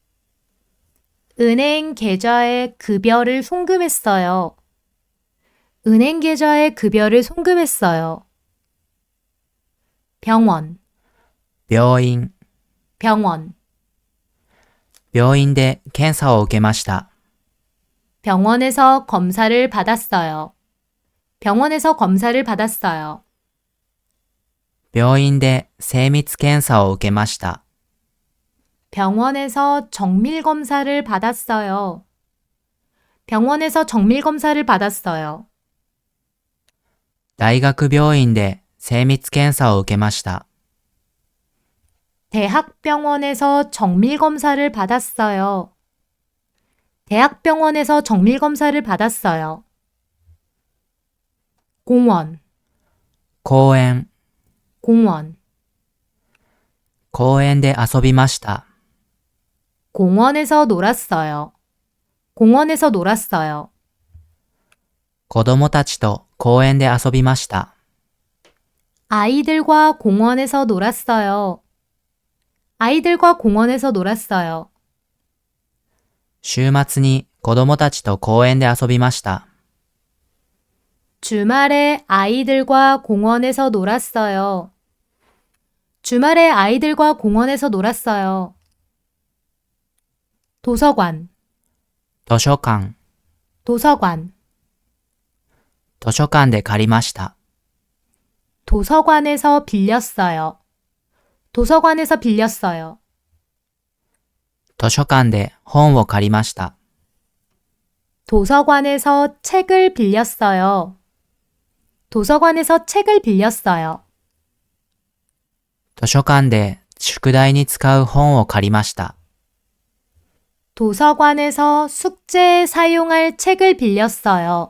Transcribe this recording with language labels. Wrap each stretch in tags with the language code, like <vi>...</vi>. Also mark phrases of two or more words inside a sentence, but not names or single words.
<ko>은행 계좌에 급여를 송금했어요. 은행 계좌에 급여를 송금했어요. 병원,</ko> <ja>病院、</ja> <ko>병원.</ko> <ja>病院で検査を受けました。</ja> <ko>병원에서 검사를 받았어요. 병원에서 검사를 받았어요.</ko> <ja>病院で精密検査を受けました。</ja> <ko>병원에서 정밀 검사를 받았어요. 병원에서 정밀 검사를 받았어요.</ko> <ja>大学病院で精密検査を受けました。</ja> <ko>대학병원에서 정밀 검사를 받았어요. 대학병원에서 정밀 검사를 받았어요. 공원,</ko> <ja>公園、</ja> <ko>공원.</ko> <ja>公園で遊びました。</ja> <ko>공원에서 놀았어요. 공원에서 놀았어요.</ko> <ja>子供たちと公園で遊びました。</ja> <ko>아이들과 공원에서 놀았어요. 아이들과 공원에서 놀았어요.</ko> <ja>週末に子供たちと公園で遊びました。</ja> <ko>주말에 아이들과 공원에서 놀았어요. 주말에 아이들과 공원에서 놀았어요. 도서관,</ko> <ja>図書館、</ja> <ko>도서관.</ko> <ja>図書館で借りました。</ja> <ko>도서관에서 빌렸어요. 도서관에서 빌렸어요.</ko> <ja>図書館で本を借りました。</ja> <ko>도서관에서 책을 빌렸어요. 도서관에서 책을 빌렸어요.</ko> <ja>図書館で宿題に使う本を借りました。</ja> <ko>도서관에서 숙제에 사용할 책을 빌렸어요.</ko>